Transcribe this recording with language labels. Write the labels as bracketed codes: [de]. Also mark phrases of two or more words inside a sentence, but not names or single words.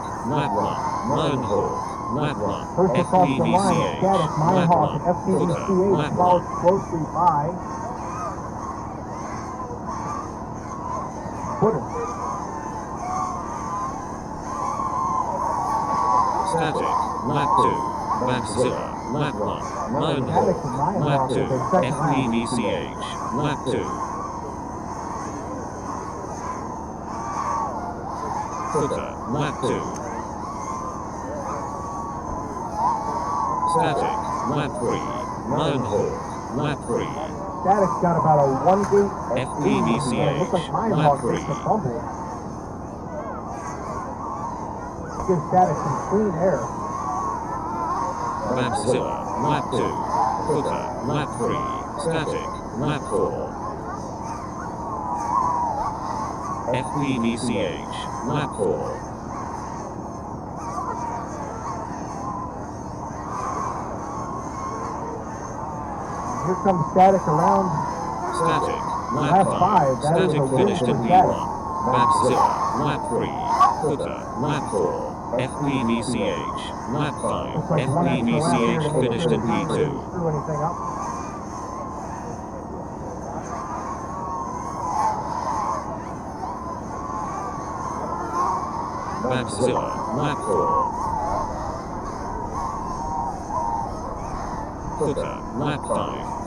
[en] lap 1, Mine Hall, lap 1, First across the line, FPVCH, Static, lap Minehawk, 1, and Footer, FPVCH lap followed 1, closely by Footer. Static, lap 2, Babzilla, lap 1, Mine Static Hall, and Minehawk lap with 2, their second lap. FPVCH, lap 2. Footer, lap 2. Static, lap 3, Mine Hall, lap 3. Static's got about a 1 gate lead, and it looks like FPVCH, Minehawk lap 3. takes a fumble. Gives Static some clean air. Babzilla, lap 2. Footer, lap 3. Static, lap 4. FPVCH, lap 4. Here comes Static around Static, lap lap 5. 5. That is Static a win finished for in Static. P1. Babzilla, lap 3. Footer, lap 4. FPVCH, lap 5. Looks like one extra lap here FPVCH to make finished sure in the timer didn't P2. screw anything up. Babzilla, lap 4. Footer, lap 5.